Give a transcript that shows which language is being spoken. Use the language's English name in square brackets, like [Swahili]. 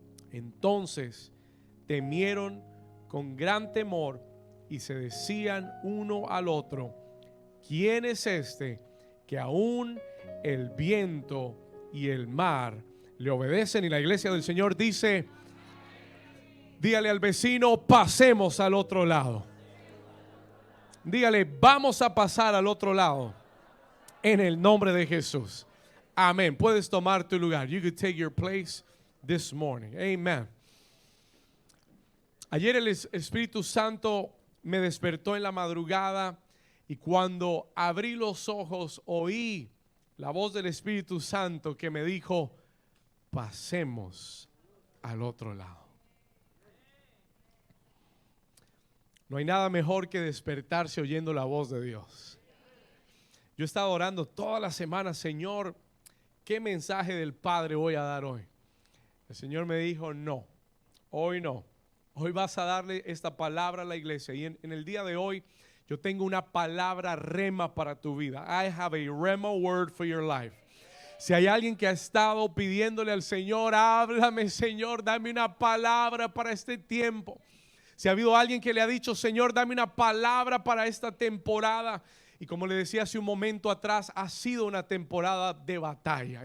[Spanish] Entonces temieron con gran temor y se decían uno al otro: ¿quién es este que aún el viento y el mar le obedecen? Y la iglesia del Señor dice: dígale al vecino: pasemos al otro lado. Dígale: vamos a pasar al otro lado en el nombre de Jesús. Amén. Puedes tomar tu lugar. [English] You could take your place this morning. Amen. [Spanish] Ayer el Espíritu Santo me despertó en la madrugada, y cuando abrí los ojos oí la voz del Espíritu Santo que me dijo: pasemos al otro lado. No hay nada mejor que despertarse oyendo la voz de Dios. Yo he estado orando toda la semana: Señor, ¿qué mensaje del Padre voy a dar hoy? El Señor me dijo: no, hoy no. Hoy vas a darle esta palabra a la iglesia. Y en el día de hoy yo tengo una palabra rema para tu vida. [English] I have a rema word for your life. [Spanish] Si hay alguien que ha estado pidiéndole al Señor: háblame, Señor, dame una palabra para este tiempo. Si ha habido alguien que le ha dicho: Señor, dame una palabra para esta temporada. Y como le decía hace un momento atrás, ha sido una temporada de batalla.